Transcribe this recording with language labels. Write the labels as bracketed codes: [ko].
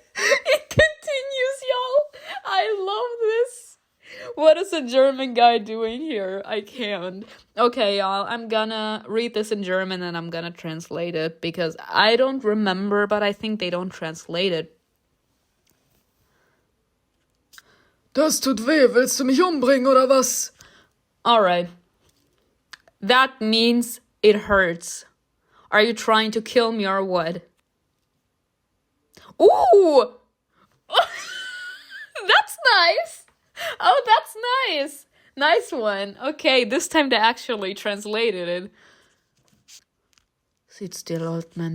[en] It continues, y'all. I love this. What is a German guy doing here? I can't. Okay, y'all. I'm gonna read this in German and I'm gonna translate it because I don't remember, but I think they don't translate it. [de] Das tut weh, willst du mich umbringen oder was? [en] Alright. That means it hurts. Are you trying to kill me or what? Ooh! That's nice! Oh, that's nice! Nice one. Okay, this time they actually translated it. Sit still, old man.